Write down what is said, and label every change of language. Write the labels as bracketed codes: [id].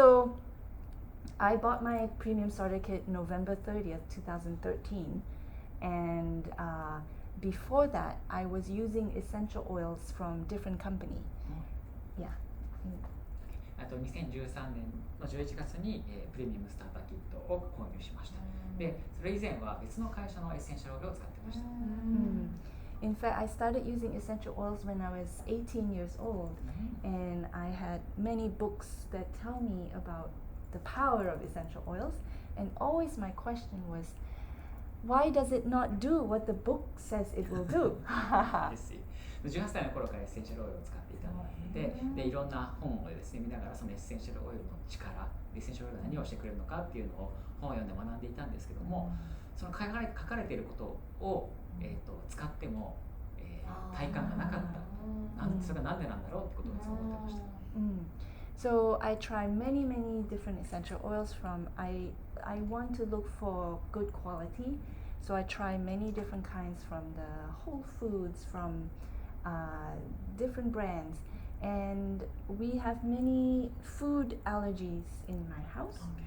[en] So I bought my premium starter kit November 30th, 2013, and before that I was using essential oils from different company. Yeah. [ja] 2013年の11月に、プレミアムスターターキットを購入しました。で、それ以前は別の会社のエッセンシャルオイルを使ってました。 [en] In fact, I started using essential oils when I was 18 years old, and I had many books that tell me about the power of essential oils, and always my question was, why does it not do what the book says it will do? [ja] 18歳の頃からエッセンシャルオイルを使っていたので、いろんな本をですね見ながらそのエッセンシャルオイルの力、エッセンシャルオイルが何をしてくれるのかっていうのを本を読んで学んでいたんですけども、その書かれていることを、使っても、体感がなかった。それがなんでなんだろうってことを思ってました。 [en] So I try many different essential oils from I want to look for good quality. So I try many different kinds from the Whole Foods, from different brands. And we have many food allergies in my house.